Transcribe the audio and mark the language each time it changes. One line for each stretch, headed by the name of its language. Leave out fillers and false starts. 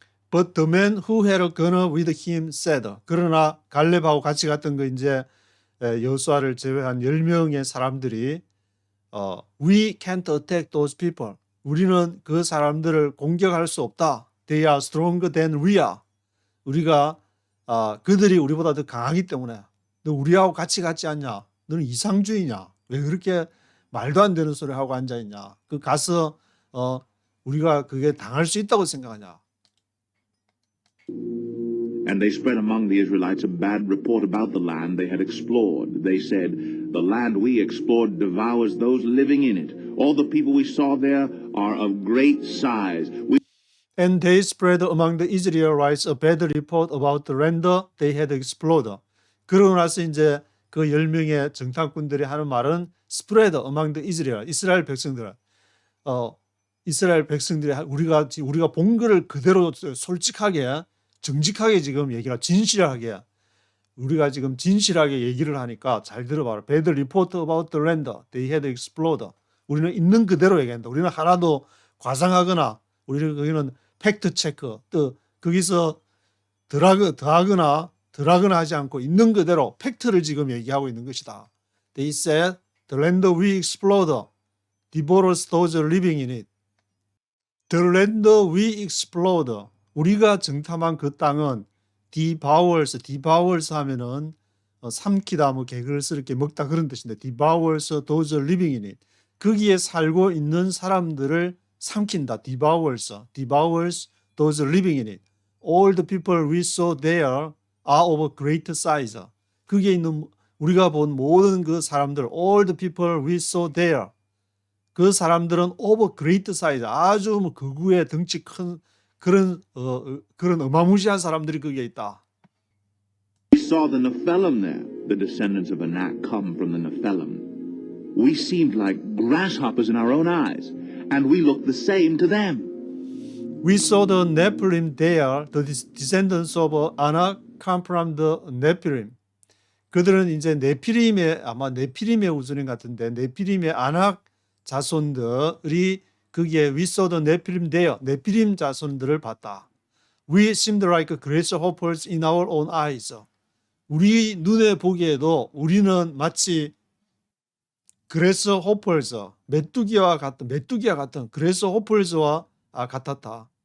English: But the man who had gone with him said.
Korean: 그러나 갈렙하고 같이 갔던 그 이제 여호수아를 제외한 10명의 사람들이
English: We can't attack those people.
Korean: 우리는 그 사람들을 공격할 수 없다.
English: They are stronger than we are.
Korean: 우리가 그들이 우리보다 더 강하기 때문에 너 우리하고 같이 갔지 않냐? 너는 이상주의냐? 왜 그렇게 말도 안 되는 소리 하고 앉아 있냐? 그 가서 우리가 그게 당할 수 있다고 생각하냐?
English: And they spread among the Israelites a bad report about the land they had explored. They said, "The land we explored devours those living in it. All the people we saw there are of great size." And they spread among the Israelites a bad report about the land they had explored.
Korean: 그러고 나서 이제 그 10명의 정탐꾼들이 하는 말은
English: spread among the Israel,
Korean: 이스라엘 백성들. 이스라엘 백성들이 우리가 본 거를 그대로 솔직하게 정직하게 지금 얘기가 진실하게 우리가 지금 진실하게 얘기를 하니까 잘 들어봐라.
English: Bad report about the land they had explored.
Korean: 우리는 있는 그대로 얘기한다. 우리는 하나도 과장하거나 우리는 거기는 팩트 체크 또 거기서 더하거나 하지 않고 있는 그대로 팩트를 지금 얘기하고 있는 것이다.
English: They said the land we explored devours those living in it. The land we explored.
Korean: 우리가 정탐한 그 땅은 devours 하면은 삼키다 뭐 개걸스럽게 먹다 그런 뜻인데
English: devours those living in it.
Korean: 거기에 살고 있는 사람들을 삼킨다.
English: devours those living in it. All the people we saw there are of great size.
Korean: 거기에 있는 우리가 본 모든 그 사람들
English: all the people we saw there
Korean: 그 사람들은
English: of great size
Korean: 아주 뭐 극우의 덩치 큰 그런 어마무시한 사람들이 거기에 있다.
English: We saw the Nephilim there. The descendants of Anak come from the Nephilim. We seemed like grasshoppers in our own eyes, and we looked the same to them. We saw the Nephilim there. The descendants of Anak come from the Nephilim.
Korean: 그들은 이제 네피림의 우주인 같은데 네피림의 아낙 자손들이 거기에
English: we saw the Nephilim there.
Korean: 네피림 자손들을 봤다.
English: We seemed like grasshoppers in our own eyes.
Korean: 우리 눈에 보기에도 우리는 마치 grasshoppers, 메뚜기와 같은 grasshoppers와 같았다.